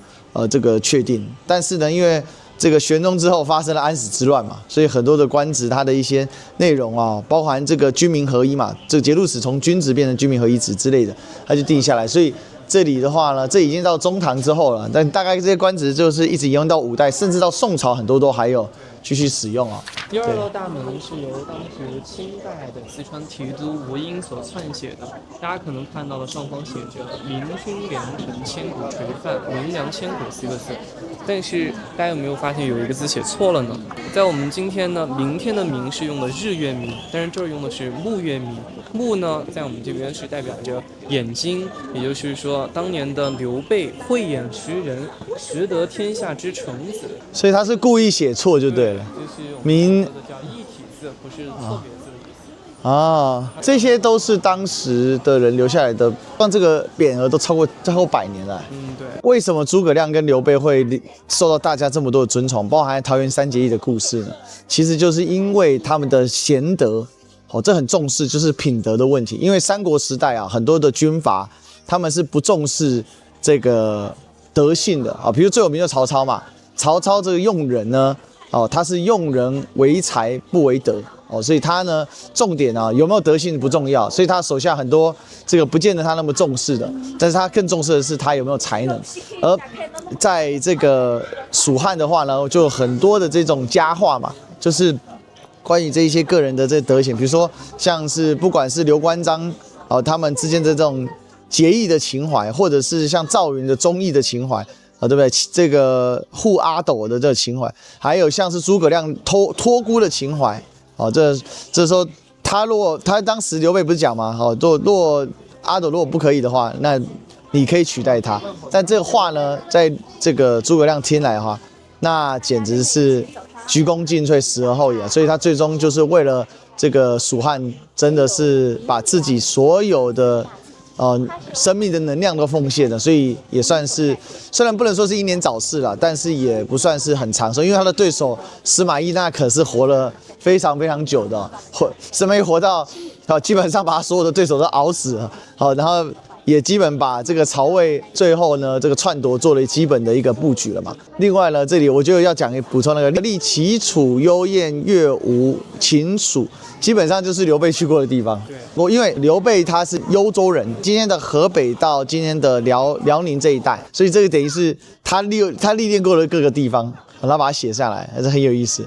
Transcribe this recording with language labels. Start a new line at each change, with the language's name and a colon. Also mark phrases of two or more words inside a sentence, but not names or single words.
Chinese: 這個確定，但是呢，因為這個玄宗之後發生了安史之亂嘛，所以很多的官職它的一些內容啊，包含這個軍民合一嘛，這個節度使從軍職變成軍民合一職之類的，它就定下來。所以這裡的話呢，這已經到中唐之後了，但大概這些官職就是一直沿用到5代，甚至到宋朝很多都還有繼續使用啊。第2道大門是由當時清代的四川提督吴英所撰寫的，大家可能看到的上方寫着“明君良臣，千古垂范，名扬千古”4個字，但是大家有沒有發現有一個字寫錯了呢？在我們今天呢，明天的明是用的日月明，但是這兒用的是木月明。木呢，在我們這邊是代表着眼睛，也就是說，當年的劉備慧眼識人，识得天下之臣子，所以他是故意寫錯就对了。就是我们说的叫異體字，不是錯別字的意思。啊，這些都是當時的人留下來的，像這個匾額都超過100年了。對。為什麼諸葛亮跟劉備會受到大家這麼多的尊崇，包含桃園三結義的故事呢？其實就是因為他們的賢德，這很重視就是品德的問題。因為三國時代啊，很多的軍閥他們是不重視這個德性的啊，比如最有名的曹操嘛，曹操這個用人呢。他是用人為才不為德所以他呢重點有沒有德性不重要，所以他手下很多這個不見得他那麼重視的，但是他更重視的是他有沒有才能。而在這個蜀漢的話呢，就有很多的這種佳話嘛，就是關於這一些個人的這德行，比如說像是不管是劉關張他們之間的這種結義的情懷，或者是像趙雲的忠義的情懷。對不對？這個護阿斗的這個情懷，還有像是諸葛亮托孤的情懷，這時候他當時劉備不是講嗎？若阿斗如果不可以的話，那你可以取代他。但這個話呢，在這個諸葛亮聽來的話，那簡直是鞠躬盡瘁，死而後已啊！所以他最終就是為了這個蜀漢，真的是把自己所有的。生命的能量都奉獻了，所以也算是，雖然不能說是英年早逝了，但是也不算是很長壽，因為他的對手司馬懿那可是活了非常非常久的，司馬懿活到基本上把他所有的對手都熬死了，然後也基本把這個曹魏最後呢這個篡奪做了基本的一個布局了嘛。另外呢，這裡我就要補充那個歷齊楚幽燕越吳秦蜀，基本上就是劉備去過的地方。因為劉備他是幽州人，今天的河北到今天的遼寧這一帶，所以這個等於是他歷練過的各個地方，他把它寫下來，還是很有意思。